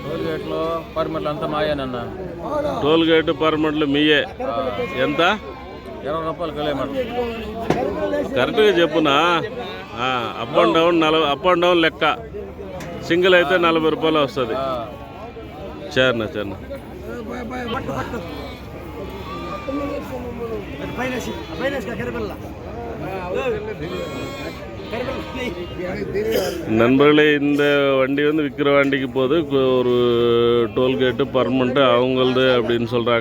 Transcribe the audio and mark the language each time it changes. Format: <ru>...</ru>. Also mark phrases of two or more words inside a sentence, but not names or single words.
<en>toll gate</en> <te>పర్మిట్లు మీయే. ఎంత? 20 రూపాయలు కిలోమీటర్. కరెక్ట్గా చెప్పునా?</te> <en>up and down</en> <te>లెక్క. సింగిల్ అయితే 40 రూపాయలు వస్తుంది.</te> <ta>చర్న நண்பர்களே, இந்த வண்டி வந்து விக்கிரவாண்டிக்கு போகுது. ஒரு டோல்கேட்டு பர்மனெண்ட்டு அவங்களது அப்படின்னு சொல்கிறாங்க.</ta>